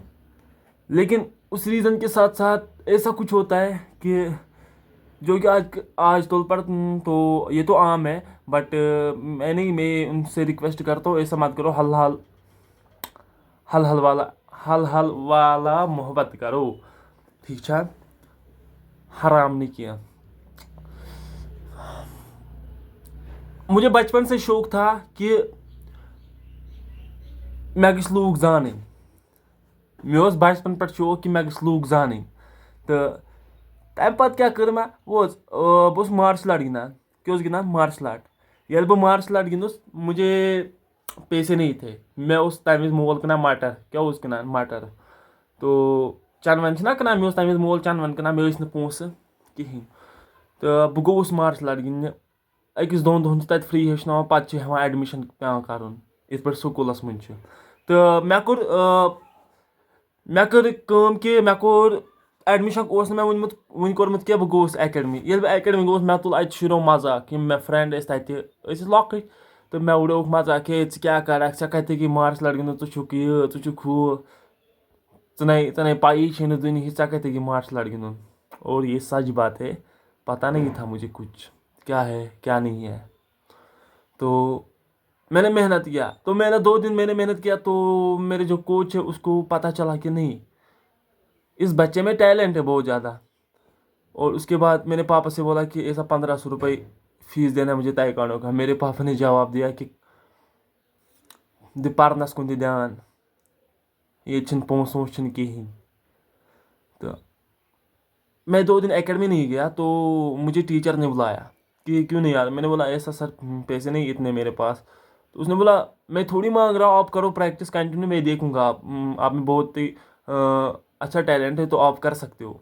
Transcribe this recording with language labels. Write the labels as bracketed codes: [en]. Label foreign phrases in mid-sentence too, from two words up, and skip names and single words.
[ur] لیکن اس ریزن کے ساتھ ساتھ ایسا کچھ ہوتا ہے کہ جو کہ آج طول پر تو یہ تو عام ہے بٹ میں ان سے ریکویسٹ کرتا ہوں ایسا مت کرو حل والا محبت کرو ٹھیک چھا حرام نہیں کیا. مجھے بچپن سے شوق تھا کہ [ks] مےٚ گٔژھۍ لوٗکھ زانٕنۍ مےٚ اوس بچپن پٮ۪ٹھ شوق کہ مےٚ گٔژھۍ لوٗکھ زانٕنۍ تہٕ تمہِ پتہٕ کیٛاہ کٔر مےٚ بہٕ اوسُس [en] martial art [ks] گِنٛدان کیٛاہ اوسُس گِنٛدان [en] martial art. [ks] ییٚلہِ بہٕ [en] martial art [ks] گِنٛدُس [ur] مجھے پیسے نہیں تھے [ks] مےٚ اوس تمہِ وِزِ مول کٕنان مٹر کیٛاہ اوس کٕنان مٹر تو چنٛدن چھِنہ کٕنان مےٚ اوس تمہِ وِزِ مول چنٛدن کٕنان مےٚ ٲسۍ نہٕ پونٛسہٕ کِہینۍ تہٕ بہٕ گوٚوُس [en] martial art [ks] گِنٛدنہِ أکِس دۄن دۄہن چھِ تتہِ فری ہیٚچھناوان پتہٕ چھِ ہٮ۪وان ایڈمِشن پٮ۪وان کرُن یِتھ پٲٹھۍ سکوٗلس منٛز چھُ. تہٕ مےٚ کٔر کٲم کہ مےٚ کوٚر ایڈمِشن اوس نہٕ مےٚ وُنہِ کوٚرمُت کینٛہہ بہٕ گوٚوُس اکیڈمی. ییٚلہِ بہٕ اکیڈمی گوٚوُس مےٚ تُل اَتہِ شُریو مزاق یِم مےٚ فرٛینٛڈ ٲسۍ تَتہِ أسۍ ٲسۍ لۄکٕٹۍ تہٕ مےٚ وُڈووُکھ مزاق ہے ژٕ کیٛاہ کرکھ ژےٚ کتہِ تگی [en] martial art [ks] گِنٛدُن ژٕ چھُکھ یہِ ژٕ چھُکھ ہُہ ژٕ نے پایی چھے نہٕ دُنہِچ ژےٚ کتہِ تگی [en] martial art [ks] گِنٛدُن. [ur] اور یہ سچ بات ہے پتہ نہیں تھا مجھے کچھ کیا ہے کیا نہیں ہے. تو میں نے محنت کیا تو میں نے 2 دن میں نے محنت کیا تو میرے جو کوچ ہے اس کو پتہ چلا کہ نہیں اس بچے میں ٹیلنٹ ہے بہت زیادہ. اور اس کے بعد میں نے پاپا سے بولا کہ ایسا 1500 روپئے فیس دینا مجھے تائیکانڈو کا. میرے پاپا نے جواب دیا کہ [ks] دِ پرنس کُن دِ دھیان ییٚتہِ چھِنہٕ پونٛسہٕ وونٛسہٕ چھِنہٕ کِہینۍ. [ur] تو میں 2 دن اکیڈمی نہیں گیا تو مجھے ٹیچر نے بلایا کہ کیوں نہیں آیا. میں نے بولا ایسا سر پیسے نہیں اتنے میرے پاس. تو اس نے بولا میں تھوڑی مانگ رہا ہوں آپ کرو [en] practice continue [ur] میں دیکھوں گا آپ میں بہت ہی اچھا ٹیلنٹ ہے تو آپ کر سکتے ہو.